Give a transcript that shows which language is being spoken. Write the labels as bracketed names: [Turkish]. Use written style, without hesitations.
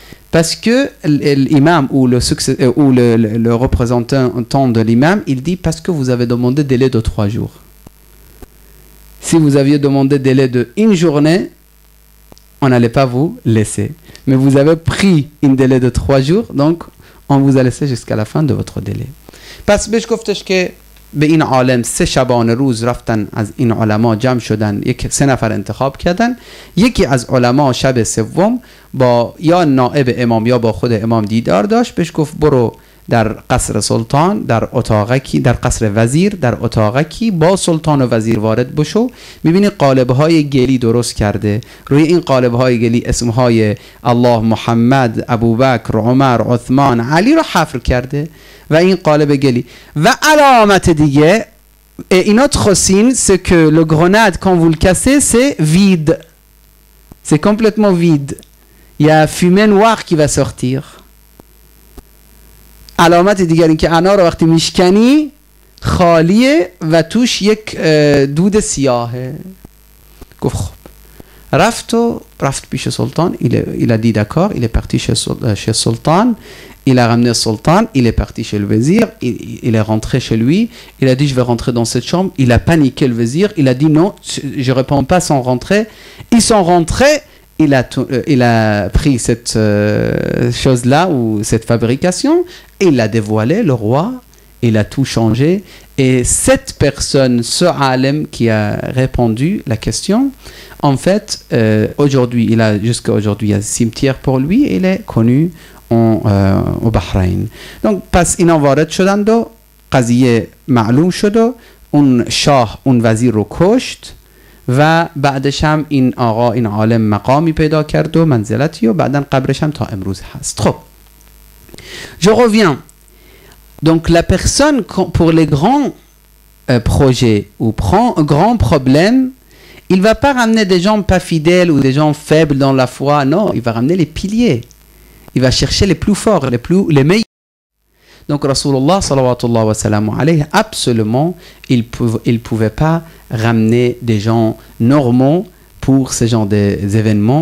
[French] Parce que l'imam ou le représentant de l'imam, il dit, parce que vous avez demandé délai de 3 jours. Si vous aviez demandé délai de 1 journée, on n'allait pas vous laisser. Mais vous avez pris un délai de 3 jours, donc on vous a laissé jusqu'à la fin de votre délai. [Persian] پس بهش گفتش که به این عالم 3 شبانه روز رفتن از این علما جمع شدن، 3 نفر انتخاب کردن. یکی از علما شب سوم با یا نائب امام یا با خود امام دیدار داشت. بهش گفت برو در قصر سلطان، در اتاقکی، در قصر وزیر، در اتاقکی با سلطان و وزیر وارد بشو. میبینی قالب‌های گلی درست کرده، روی این قالب‌های گلی اسم‌های الله، محمد، ابوبکر، عمر، عثمان، علی رو حفر کرده و این قالب گلی. و علامت دیگه، [French] une autre signe, c'est que le grenade quand vous le cassez, c'est vide. C'est complètement vide. Il y a fumée noire qui va sortir. [Persian] علامت دیگر این که انار رو وقتی میشکنی خالیه و توش یک دود سیاهه. گفت خب رفت پیش سلطان. [French] Il a dit d'accord, il est parti chez sultan. Il a ramené le sultan, il est parti chez le vizir, il est rentré chez lui, il a dit je vais rentrer dans cette chambre. Il a paniqué le vizir, il a dit non, je ne réponds pas sans rentrer. Ils sont rentrés, il a pris cette chose-là, ou cette fabrication, et il l'a dévoilé, le roi, il a tout changé. Et cette personne, ce alem qui a répondu la question, en fait, aujourd'hui, jusqu'à aujourd'hui, il y a un cimetière pour lui, et il est connu au Bahreïn. [Persian] Donc, پس اینا وارد شدند و قضیه معلوم شد و اون شاه اون وزیر رو کشت و بعدش هم این آقا این عالم مقامی پیدا کرد و منزلتی و بعداً قبرش هم تا امروز هست. [French] خب je reviens. Donc la personne pour les grands projets ou grands problèmes, il ne va pas ramener des gens pas fidèles ou des gens faibles dans la foi, non, il va ramener les piliers. Il va chercher les plus forts, les meilleurs. Donc Rasulullah sallallahu wa sallam alayhi, absolument, il pouvait pas ramener des gens normaux pour ce genre d'événements.